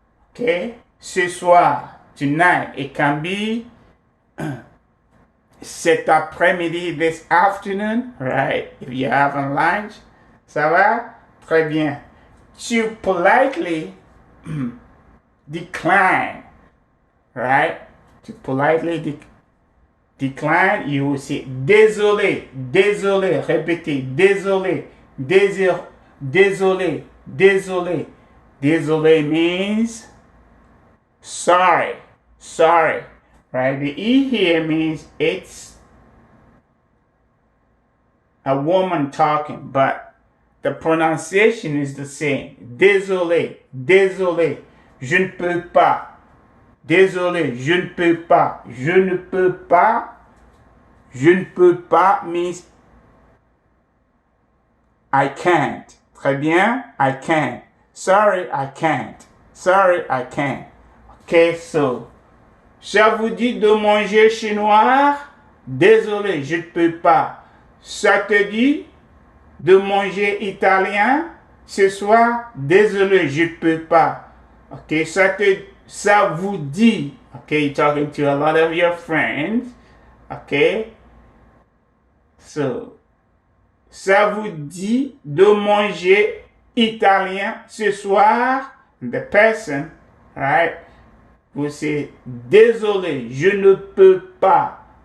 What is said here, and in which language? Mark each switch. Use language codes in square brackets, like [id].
[en] Okay? [fr] Ce soir, [en] tonight. It can be [fr] cet après-midi, [en] this afternoon, right? If you're having lunch. [fr] Ça va? Très bien. [en] To politely decline, right? To politely decline, you will say [fr] désolé, désolé, répétez, désolé, désolé, désolé. [en] Désolé means sorry, sorry, right? The E here means it's a woman talking, but the pronunciation is the same. [fr] Désolé, désolé, je ne peux pas. Désolé, je ne peux pas. Je ne peux pas. [en] Je ne peux pas means I can't. [fr] Très bien, [en] I can't. Sorry, I can't. Sorry, I can't. Okay, so, [fr] ça vous dit de manger chinois? Désolé, je ne peux pas. Ça te dit de manger italien ce soir? Désolé, je ne peux pas. Okay, ça vous dit. [en] Okay, you're talking to a lot of your friends. [fr] Okay, so, ça vous dit de manger italien ce soir? [en] The person, right? [fr] Vous say, désolé, je ne peux pas.